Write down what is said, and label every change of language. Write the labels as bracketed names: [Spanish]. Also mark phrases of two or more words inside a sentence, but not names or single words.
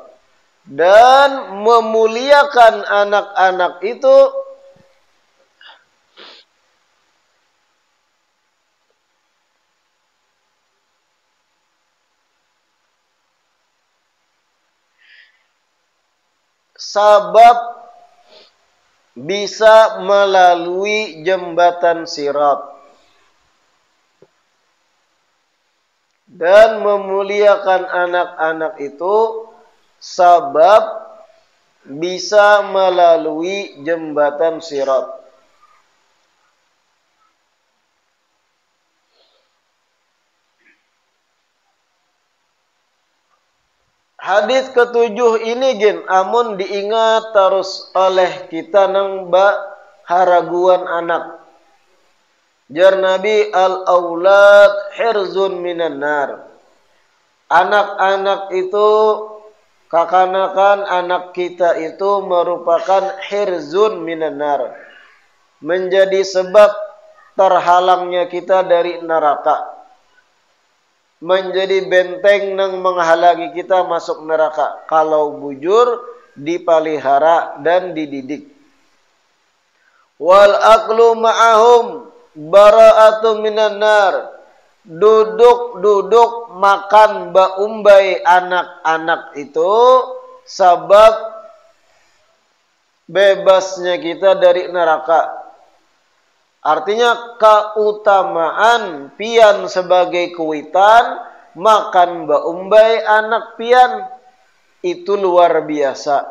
[Indonesian] Dan memuliakan anak-anak itu sabab bisa melalui jembatan sirat. Dan memuliakan anak-anak itu sabab bisa melalui jembatan sirat. [Banjar] Hadis ketujuh ini amun diingat terus oleh kita nang haraguan anak. Jar Nabi [Arabic] الأولاد حرز من النار. [Banjar] Anak-anak itu, kakanakan anak kita itu merupakan [Arabic] حرز من النار. [Indonesian] Menjadi sebab terhalangnya kita dari neraka. Menjadi benteng yang menghalangi kita masuk neraka. Kalau bujur, dipelihara dan dididik. [Arabic] والأكل معهم براءة من النار. [Banjar] Duduk makan baumbai anak-anak itu sebab bebasnya kita dari neraka. Artinya keutamaan pian sebagai kuitan makan baumbai anak pian itu luar biasa.